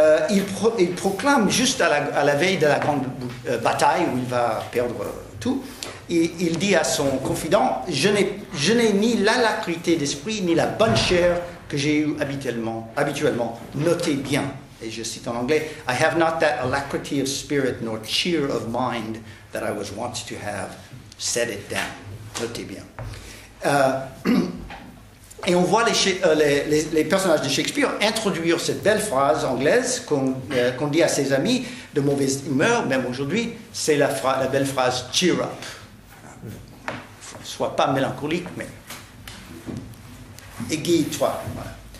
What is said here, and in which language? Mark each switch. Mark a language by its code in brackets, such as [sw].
[fr] Il proclame, juste à la veille de la grande bataille où il va perdre tout, il dit à son confident, je n'ai ni l'alacrité d'esprit, ni la bonne chair que j'ai eue habituellement. Notez bien. Et je cite en anglais, [en] I have not that alacrity of spirit nor cheer of mind that I was wont to have. Set it down. [fr] Notez bien. Et on voit les personnages de Shakespeare introduire cette belle phrase anglaise qu'on dit à ses amis de mauvaise humeur, même aujourd'hui, c'est la belle phrase cheer up. Sois pas mélancolique, mais égaye-toi. Voilà.